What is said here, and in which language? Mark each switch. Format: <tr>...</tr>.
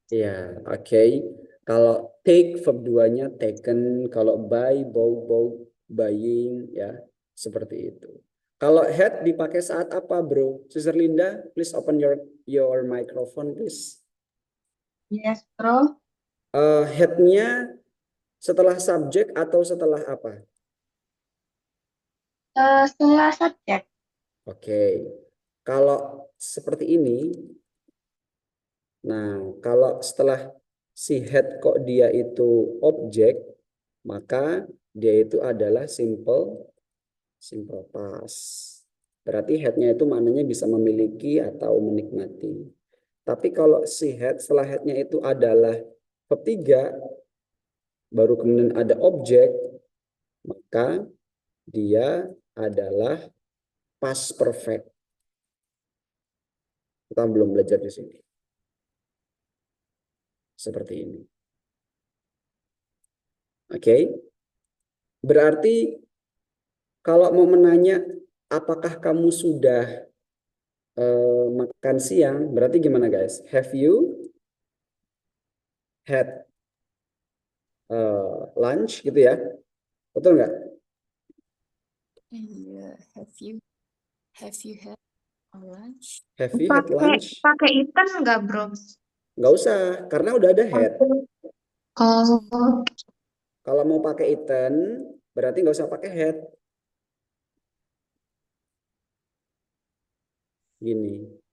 <id>Ya, oke. Kalau take verb 2-nya taken, kalau buy, bought, buying, ya, seperti itu. Kalau had dipakai saat apa, Bro?</id> <en>Sister Linda, please open your microphone, please. Yes, bro.</en> <id>Had-nya setelah subjek atau setelah apa? Setelah subjek. Oke. Kalau seperti ini, nah, kalau setelah si had kok dia itu objek, maka dia itu adalah simple past. Berarti had-nya itu maknanya bisa memiliki atau menikmati. Tapi kalau si had, setelah had-nya itu adalah verb 3, baru kemudian ada objek, maka dia adalah past perfect. Kita belum belajar di sini. Seperti ini. Oke. Berarti kalau mau menanya apakah kamu sudah makan siang, berarti gimana guys?</id> <en>Have you had lunch</en> <id>gitu ya? Betul nggak?</id> <en>Yeah, have you had a lunch? Have you had lunch?</en> <id>Pakai ikan nggak bro? Nggak usah, karena udah ada had. Oh, Kalau mau pakai eaten, berarti nggak usah pakai had. Gini.</id>